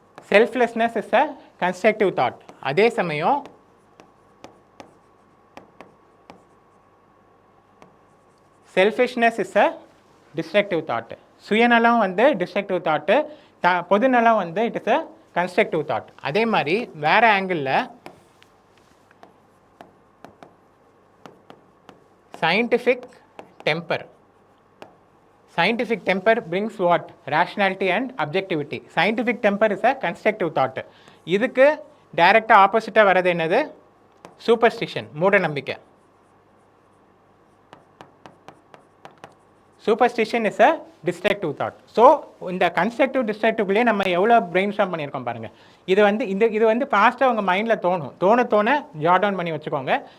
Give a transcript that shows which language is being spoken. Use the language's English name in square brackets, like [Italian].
[English] Selflessness is a constructive thought. [Tamil] அதே சமயம் [English] Selfishness is a destructive thought. [Tamil] சுயநலம் வந்து டிஸ்ட்ரக்டிவ் தாட்டு, பொதுநலம் வந்து [English] It is a constructive thought. [Tamil] அதே மாதிரி வேறு ஆங்கிளில் [English] scientific temper. Scientific temper brings what? Rationality and objectivity. Scientific temper is a constructive thought. [Tamil] இதுக்கு டைரெக்டாக ஆப்போசிட்டாக வர்றது என்னது? சூப்பர்ஸ்டிஷன், மூட நம்பிக்கை. [English] Superstition is a destructive thought. [Tamil] So இந்த கன்ஸ்ட்ரக்டிவ் டிஸ்ட்ரக்டிவ்லேயே நம்ம எவ்வளோ பிரெயின் ஸ்டார்ம் பண்ணியிருக்கோம் பாருங்கள். இது வந்து ஃபாஸ்ட்டாக உங்கள் மைண்டில் தோண ஜாட் டவுன் பண்ணி வச்சுக்கோங்க.